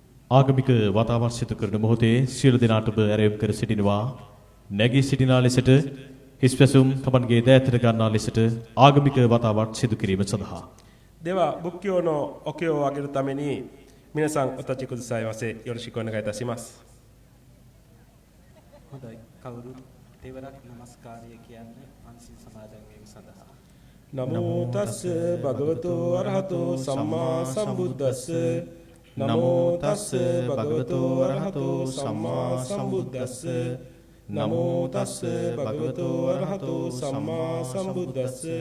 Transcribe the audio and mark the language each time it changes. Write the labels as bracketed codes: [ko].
[si] ආගමික වතාවත් සිදු කරන මොහොතේ සියලු දෙනාටම ඇරයුම් කර සිටිනවා නැගී සිටිනා ලෙසට හිස්පැසුම් තමන්ගේ දෑතට ගන්නා ලෙසට ආගමික වතාවත් සිදු කිරීම සඳහා [ja] では仏教のお経をあげるために皆さんお立ちくださいませよろしくお願いいたします [si] හොඳයි කවුරුත් දෙවරක් নমස්කාරය කියන්නේ පන්සිල් සමාදන් වීම සඳහා [pi] නමෝ තස්ස භගවතෝ අරහතෝ සම්මා සම්බුද්දස්ස නමෝ තස්ස භගවතෝ අරහතෝ සම්මා සම්බුද්දස්ස නමෝ තස්ස භගවතෝ අරහතෝ සම්මා සම්බුද්දස්ස